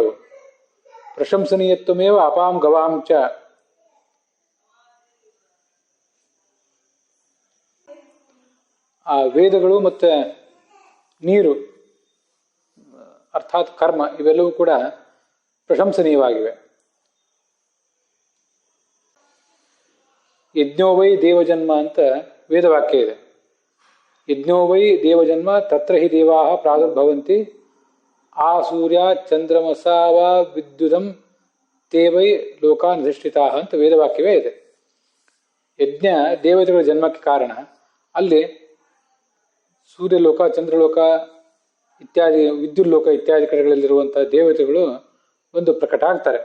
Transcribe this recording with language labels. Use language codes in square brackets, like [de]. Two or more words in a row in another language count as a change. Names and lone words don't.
[sa] ಪ್ರಶಂಸನೀಯತ್ವಮೇವ ಅಪಾಂ ಗವಾಂ ಚ, [kn] ಆ ವೇದಗಳು ಮತ್ತೆ ನೀರು ಅರ್ಥಾತ್ ಕರ್ಮ ಇವೆಲ್ಲವೂ ಕೂಡ ಪ್ರಶಂಸನೀಯವಾಗಿವೆ. [sa] ಯಜ್ಞೋ ವೈ ದೇವಜನ್ಮ [kn] ಅಂತ ವೇದವಾಕ್ಯ ಇದೆ. [sa] ಯಜ್ಞೋ ವೈ ದೇವಜನ್ಮ ತತ್ರ ಹಿ ದೇವಾ ಪ್ರಾದುರ್ಭವಂತಿ ಆ ಸೂರ್ಯ ಚಂದ್ರಮಸಾವ ವಿದ್ಯುದಂ ತೇ ವೈ ಲೋಕಾನಿಧಿಷ್ಠಿತಾ [kn] ಅಂತ ವೇದವಾಕ್ಯವೇ ಇದೆ. ಯಜ್ಞ ದೇವತೆಗಳ ಜನ್ಮಕ್ಕೆ ಕಾರಣ. ಅಲ್ಲಿ ಸೂರ್ಯಲೋಕ, ಚಂದ್ರಲೋಕ ಇತ್ಯಾದಿ, ವಿದ್ಯುಲ್ಲೋಕ ಇತ್ಯಾದಿ ಕಡೆಗಳಲ್ಲಿರುವಂತಹ ದೇವತೆಗಳು ಒಂದು ಪ್ರಕಟ ಆಗ್ತಾರೆ.